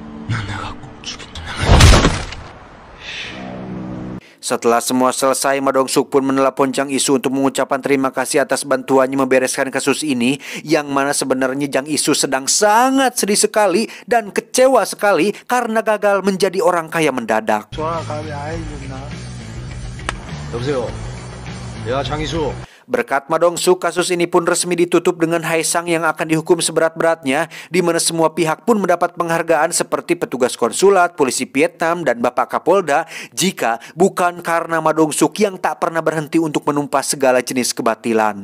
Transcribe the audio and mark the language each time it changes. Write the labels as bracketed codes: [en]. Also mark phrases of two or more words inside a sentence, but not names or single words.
[id] Setelah semua selesai, Ma Dong-suk pun menelpon Jang Isu untuk mengucapkan terima kasih atas bantuannya membereskan kasus ini, yang mana sebenarnya Jang Isu sedang sangat sedih sekali dan kecewa sekali karena gagal menjadi orang kaya mendadak. [ko] 여보세요. 야, 장이수. [id] Berkat Ma Dong-suk, kasus ini pun resmi ditutup dengan Haesang yang akan dihukum seberat-beratnya, di mana semua pihak pun mendapat penghargaan seperti petugas konsulat, polisi Vietnam, dan Bapak Kapolda, jika bukan karena Ma Dong-suk yang tak pernah berhenti untuk menumpas segala jenis kebatilan.